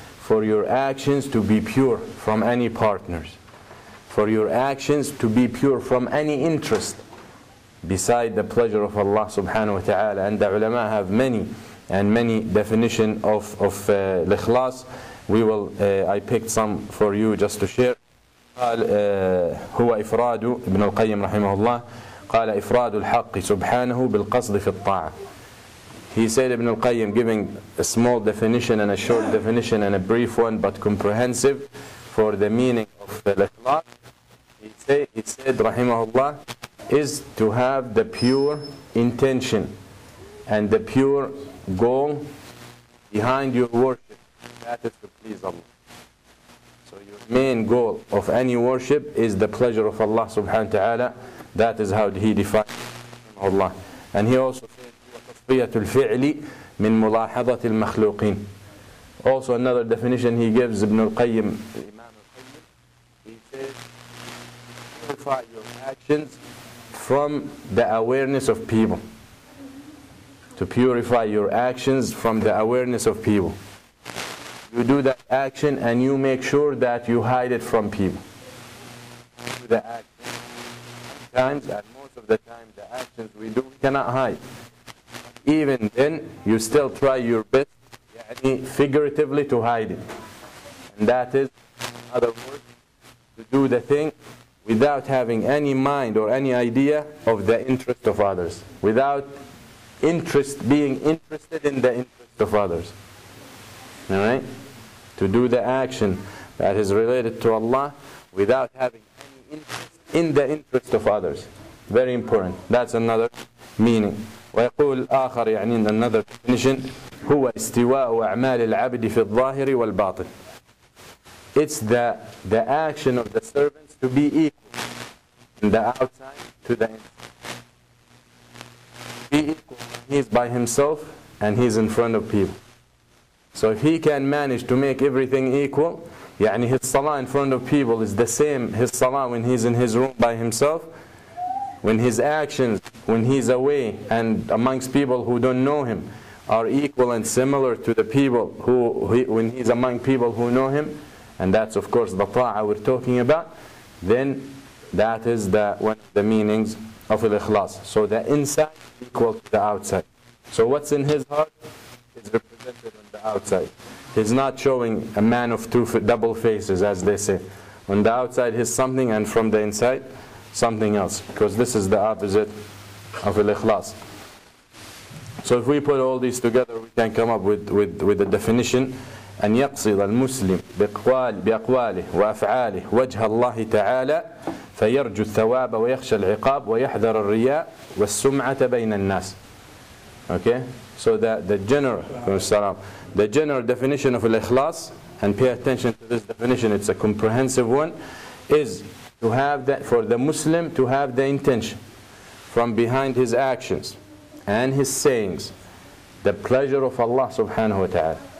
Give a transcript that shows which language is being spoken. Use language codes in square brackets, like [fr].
[en] for your actions to be pure from any partners, for your actions to be pure from any interest beside the pleasure of Allah subhanahu wa ta'ala. And the ulama have many definition of al-Ikhlaas. I picked some for you just to share. [ar] قال هو إفراد ابن القيم رحمه الله قال إفراد الحق سبحانه بالقصد في الطاعة. [en] He said, Ibn al-Qayyim, giving a small definition and a short definition and a brief one but comprehensive for the meaning of al-Ikhlaas. He said rahimahullah, is to have the pure intention and the pure goal behind your worship. That is to please Allah. So your main goal of any worship is the pleasure of Allah subhanahu wa ta'ala. That is how he defines Allah. And he also said, [ar] تصفية الفعل من ملاحظة المخلوقين. [en] Also another definition he gives, Ibn al-Qayyim, Imam al-Qayyim, he says, purify your actions from the awareness of people. To purify your actions from the awareness of people. You do that action and you make sure that you hide it from people. You do the action. Sometimes, and most of the time, the actions we do, we cannot hide. Even then, you still try your best, figuratively, to hide it. And that is, in other words, to do the thing without having any mind or any idea of the interest of others. Without being interested in the interest of others. Alright? To do the action that is related to Allah without having any interest in the interest of others. Very important. That's another meaning. [ar] ويقول آخر, يعني [en] another definition, [ar] هو استواء أعمال العبد في الظاهر والباطن. [en] It's the action of the servants to be equal in the outside to the inside. Be equal when he's by himself and he's in front of people. So if he can manage to make everything equal, يعني his salah in front of people is the same his salah when he's in his room by himself, when his actions when he's away and amongst people who don't know him are equal and similar to the people when he's among people who know him, and that's of course the ta'ah we're talking about, then that is one of the meanings of al-Ikhlaas. So the inside equal to the outside. So what's in his heart is represented on the outside. He's not showing a man of double faces, as they say. On the outside he's something, and from the inside something else, because this is the opposite of al-Ikhlaas. So if we put all these together, we can come up with the definition: [ar] أن يقصد المسلم بأقواله وأفعاله وجه الله تعالى فيرجو الثواب ويخشى العقاب ويحذر الرياء والسمعة بين الناس. [en] Okay, so the general definition of al-Ikhlaas, and pay attention to this definition, it's a comprehensive one, is to have for the Muslim to have the intention from behind his actions and his sayings, the pleasure of Allah subhanahu wa ta'ala.